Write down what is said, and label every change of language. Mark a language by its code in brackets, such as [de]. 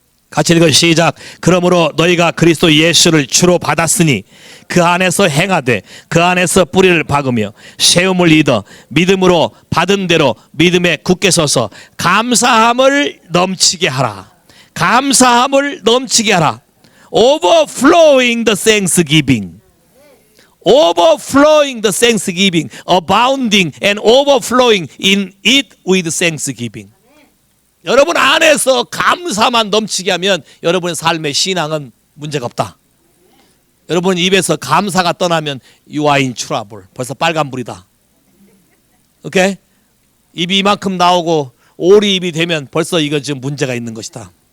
[ko] 같이 읽어 시작. 그러므로 너희가 그리스도 예수를 주로 받았으니 그 안에서 행하되 그 안에서 뿌리를 박으며 세움을 입어 믿음으로 받은 대로 믿음에 굳게 서서 감사함을 넘치게 하라. 감사함을 넘치게 하라. [en] Overflowing the thanksgiving. Overflowing the thanksgiving. Abounding and overflowing in it with thanksgiving. [ko] 여러분 안에서 감사만 넘치게 하면 여러분의 삶의 신앙은 문제가 없다. 여러분 입에서 감사가 떠나면 [en] you are in trouble. [ko] 벌써 빨간불이다. 오케이? 입이 이만큼 나오고 오리 입이 되면 벌써 이거 지금 문제가 있는 것이다.